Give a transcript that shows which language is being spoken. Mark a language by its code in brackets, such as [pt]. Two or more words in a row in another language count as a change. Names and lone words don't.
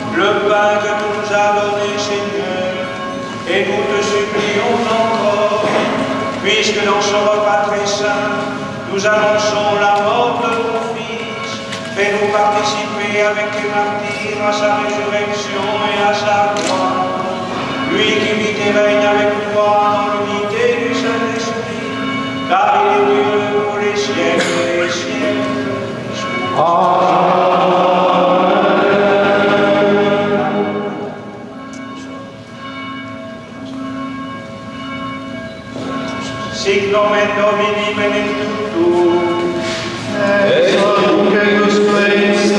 [fr] pain que tu nous as donné, Seigneur, et nous te supplions encore, puisque dans ce repas très saint, nous annonçons la mort de ton Fils, fais-nous participer avec les martyrs à sa résurrection et à sa gloire. Lui qui vit et règne avec toi dans l'unité du Saint-Esprit, car il est Dieu pour les siècles et les siècles. Amen. [la] Sic nomen Domini benedictum, et nunc usque in